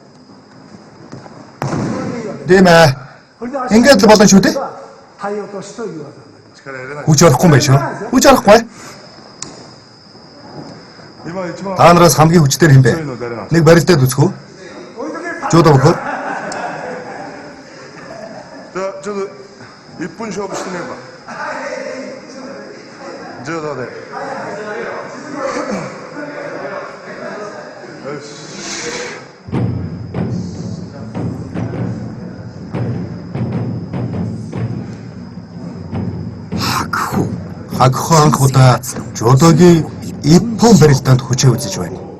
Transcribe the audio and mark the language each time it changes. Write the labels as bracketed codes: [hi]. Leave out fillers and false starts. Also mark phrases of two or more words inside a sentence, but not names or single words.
[mn] Тийм ээ. Ингээд л болно шүү дээ. Хүч орохгүй юм байна шүү. Хүч орохгүй. Та нараас хамгийн хүчтэй юм бэ? Нэг барилдаад үзэх үү? Жудо бохоо. [ko] 저도 1분 쉬어보 시도해봐. 저도 돼. [mn] Хакхо анх удаа жудогийн Иппон барилдаанд хүчээ үзэж байна.